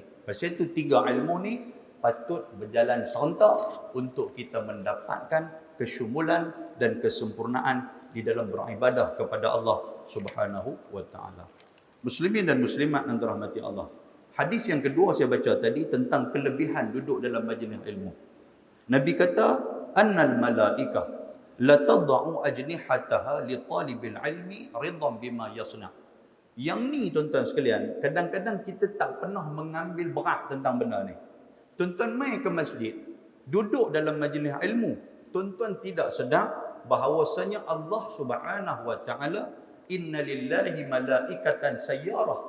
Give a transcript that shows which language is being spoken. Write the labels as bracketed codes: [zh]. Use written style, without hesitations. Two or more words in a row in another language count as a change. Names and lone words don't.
[ms] Pasal itu 3 ilmu ni patut berjalan serentak untuk kita mendapatkan kesyumulan dan kesempurnaan di dalam beribadah kepada [ar] الله سبحانه وتعالى. [ms] Muslimin dan muslimat yang dirahmati Allah. Hadis yang kedua saya baca tadi tentang kelebihan duduk dalam majlis ilmu. Nabi kata, [ar] أن الملائكة لتضع أجنحتها لطالب العلم رضا بما يصنع. [ms] Yang ni tuan-tuan sekalian, kadang-kadang kita tak pernah mengambil berat tentang benda ni. Tuan-tuan mai ke masjid, duduk dalam majlis ilmu, tuan-tuan tidak sedar bahawasanya [ar] الله سبحانه وتعالى إن لله ملائكة سيارة.